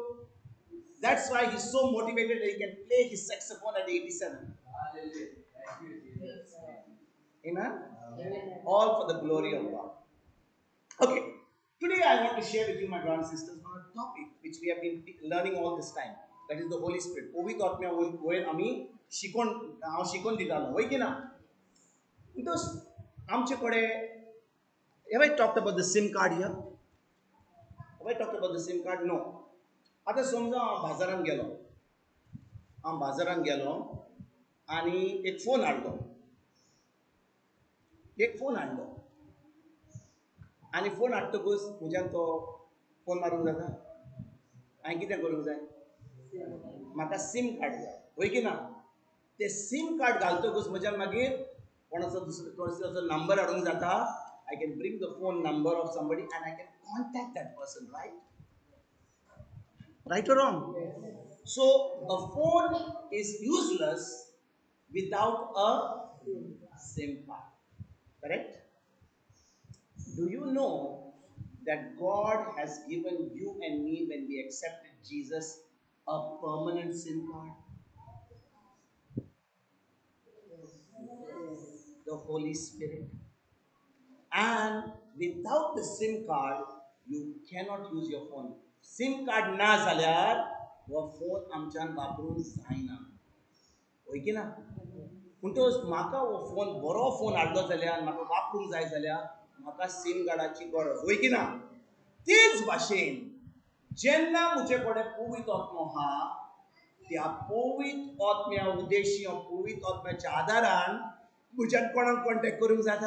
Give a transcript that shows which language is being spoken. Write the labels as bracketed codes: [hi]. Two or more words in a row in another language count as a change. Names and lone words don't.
[en] That's why he's so motivated that he can play his saxophone at 87. Amen? Amen. All for the glory of God. Okay. Today I want to share with you, my brothers and sisters, on a topic which we have been learning all this time. That is the Holy Spirit. Ovi taught me [kok] ami shikon ditalo. Hoy ki na? [en] Because have I talked about the SIM card here? Have I talked about the SIM card? No. [kok] आता समजा हांव बाजारान गेलो आनी एक फोन हाडलो आनी फोन हाडटकूच म्हज्यान तो फोन मारूंक जाता हांवें कितें करूंक जाय म्हाका [en] SIM card [kok] जाय होय की ना ते [en] SIM card [kok] घालतकूच म्हज्यान मागीर कोणाचो नंबर हाडूंक जाता [en] I can bring the phone number of somebody and I can contact that person, right? Right or wrong? So a phone is useless without a SIM card. Correct? Do you know that God has given you and me, when we accepted Jesus, a permanent SIM card? The Holy Spirit. And Without the SIM card, you cannot use your phone. SIM card [kok] ना जाल्यार वो फोन आमच्यान वापरूंक जायना. होय की ना? म्हणटच म्हाका हो फोन बरो फोन हाडलो जाल्यार म्हाका वापरूंक जाय जाल्यार म्हाका सिम कार्डाची गरज. होय की ना? तेच भाशेन जेन्ना म्हजे कडेन पवित्र आत्मो आहा, त्या पवित्र आत्म्या उद्देशी पवित्र आत्म्याच्या आदारान म्हज्यान कोणाक कॉन्टॅक्ट करूंक जाता?